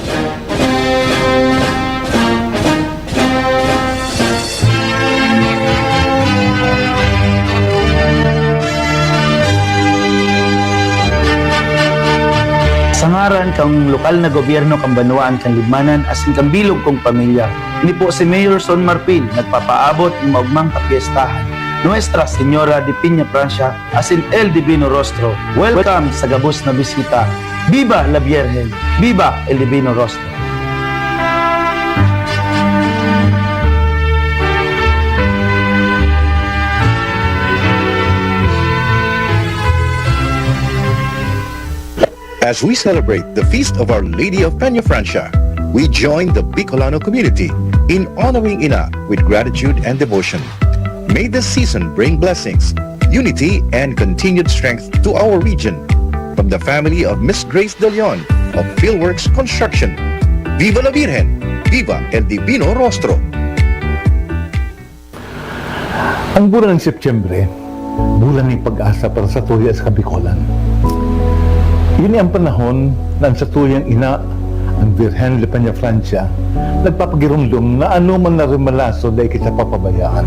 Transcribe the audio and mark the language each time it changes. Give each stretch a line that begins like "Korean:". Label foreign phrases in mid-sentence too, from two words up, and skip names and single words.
Bikol: Sangaran kang lokal na gobyerno kang Banwaan kang Libmanan asin kang bilog kong pamilya. Ini po si Mayor Son Marpil nagpapaabot ng maugmang kapiestahan. Nuestra Señora de Peña Francia asin El Divino Rostro. Welcome sa gabos na bisita.
Spanish: Viva la Virgen! Viva El Divino Rostro!
English: As we celebrate the feast of Our Lady of Peña Francia, we join the Bicolano community in honoring Ina with gratitude and devotion. May this season bring blessings, unity, and continued strength to our region. From the family of Miss Grace De Leon of Philworks Construction,
Spanish: Viva la Virgen! Viva el Divino Rostro!
Bikol: Ang bulan ng Setyembre, bulan ng pag-asa para sa tuya sa Kabikulan. Yun ang panahon na ang satuyang ina, ang Virgen de Peña Francia, nagpapagirumdum na ano man na rimalaso dahil kita papabayaan.